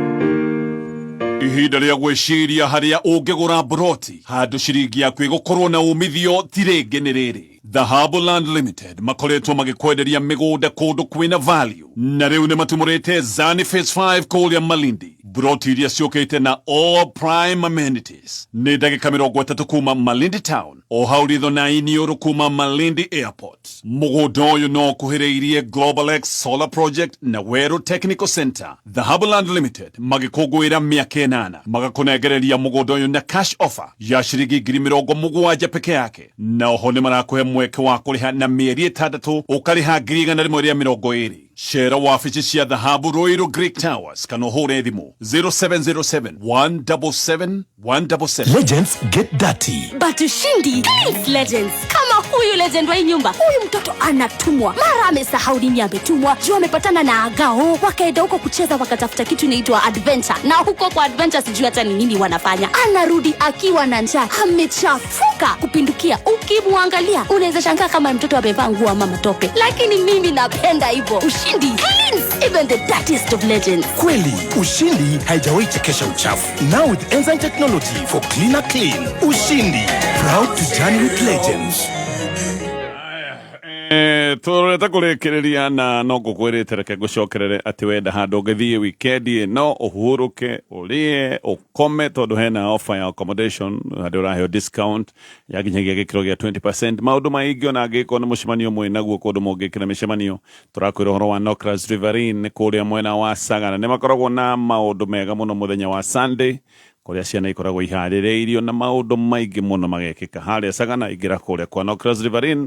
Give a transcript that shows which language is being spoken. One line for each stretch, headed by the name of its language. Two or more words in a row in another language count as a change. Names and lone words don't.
Kikuyu: Ihinda rĩa gwĩciria harĩa ũngĩgũra broti handũ ciringi yaku ĩgũkorwo na umithio ti rĩngĩ nĩ rĩrĩ. The Harbourland Limited makoretwo magĩkwenderia mĩgũnda kũndũ kwĩna value na rĩu nĩ matumũrĩte Zani Phase 5 kũrĩa Malindi. Broti iria ciũkĩte na
English: all prime amenities
Kikuyu: nĩ ndagĩka 30 kuma Malindi Town o hau ritho na iniũrũ kuma Malindi Airport. Mũgũnda ũyũ no kuhĩrĩirie Global X Solar Project na Weru Technical Center. The Harbourland Limited magĩkũngũĩra mĩaka 8 magakũnengereria mũgũnda ũyũ na
English: cash offer
Kikuyu: ya ciringi 70,000 peke yake na oho nĩ marakũhe mweke wa kũrĩha na mĩeri 6 ũkarĩha 120. Share wabici cia Dhahabu Royal Greek Towers kana ũhũre thimũ 0707 177 177.
English: Legends get dirty. But ushindi is legends.
Swahili: Kama huyu legend wa nyumba, huyu mtoto anatumwa, mara amesahau nini ametumwa, juu amepatana na agao, wakaenda huko kucheza wakatafuta kitu inaitwa adventure, na huko kwa adventure sijui hata ni nini wanafanya. Anarudi akiwa na njaa, amechafuka kupindukia. Ukimwangalia unaweza shangaa kama mtoto amevaa nguo ama matope, lakini mimi napenda hivyo.
English: Ushindi cleans even the dirtiest of legends.
Swahili: Kweli, Ushindi haijawahi chekesha uchafu.
English: Now with enzyme technology for cleaner clean. Ushindi, proud to journey with legends.
Kikuyu: Tũreta kũrĩkĩrĩria na no ngũkwĩrĩte reke ngũcokerere atĩ wenda handũ ũngĩthiĩ wikendi no ũhurũke ũrĩe ũkome tondũ hena offer ya accommodation handũ ũraheo discount ya nginyagia gĩkĩro gĩa 20%. Maũndũ maingĩ ona angĩkorwo nĩ mũcemanio mwĩ naguo kũndũ mũngĩkĩra mĩcemanio tũrakwĩra ũhoro wa Nokras Riverine kũrĩa mwena wa Sagana nĩ makoragwo na maũndũ mega mũno mũthenya wa Sunday kũrĩa ciana ikoragwo iharĩrĩirio na maũndũ maingĩ mũno magekĩka harĩa Sagana ingĩra kũrĩa kwa Nokras Riverine.